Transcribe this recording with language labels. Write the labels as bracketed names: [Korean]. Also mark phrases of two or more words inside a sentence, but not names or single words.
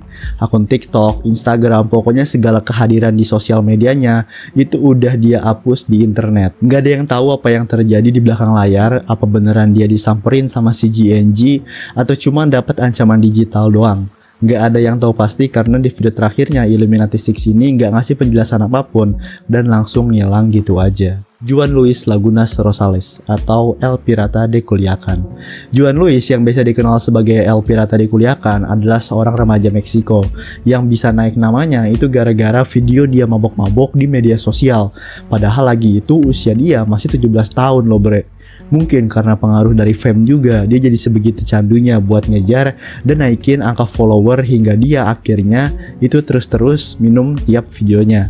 [Indonesian] Akun TikTok, Instagram, pokoknya segala kehadiran di sosial medianya itu udah dia hapus di internet. Nggak ada yang tahu apa yang terjadi di belakang layar, apa beneran dia disamperin sama CGNG atau cuma dapat ancaman digital doang. Nggak ada yang tahu pasti karena di video terakhirnya Illuminati Six ini nggak ngasih penjelasan apapun dan langsung ngilang gitu aja. Juan Luis Lagunas Rosales atau El Pirata de Culiacan. Juan Luis yang biasa dikenal sebagai El Pirata de Culiacan adalah seorang remaja Meksiko yang bisa naik namanya itu gara-gara video dia mabok-mabok di media sosial. Padahal lagi itu usia dia masih 17 tahun loh bre. Mungkin karena pengaruh dari fame juga, dia jadi sebegitu candunya buat ngejar dan naikin angka follower hingga dia akhirnya itu terus-terus minum tiap videonya.